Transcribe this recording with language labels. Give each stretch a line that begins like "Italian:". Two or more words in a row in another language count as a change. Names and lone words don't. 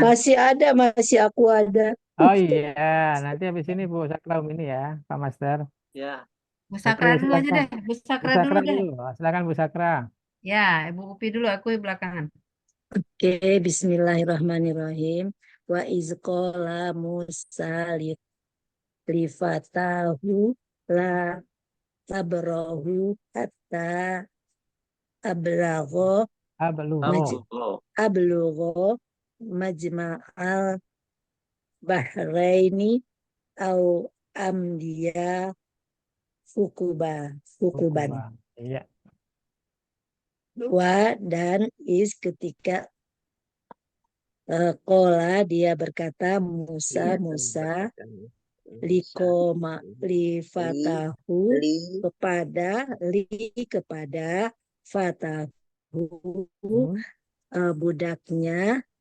Indonesian: Masih aku ada. Oh iya, nanti habis ini Bu Sakra ini ya, Pak Master. Ya. Bu Sakra Oke, dulu aja silakan. deh. Bu Sakra Bu Sakra dulu deh. dulu. Silakan Bu Sakra. Ya, Ibu Upi dulu, aku di belakangan. Oke, bismillahirrahmanirrahim.
Arabic: وإذ قال موسى لفتاه لا أبرح حتى أبلغ مجمع البحرين أو أمضي حقبا.
Indonesian: Iya. Dan ketika Kola dia berkata
Arabic: موسى لفتاه
Indonesian: kepada fatahu budaknya,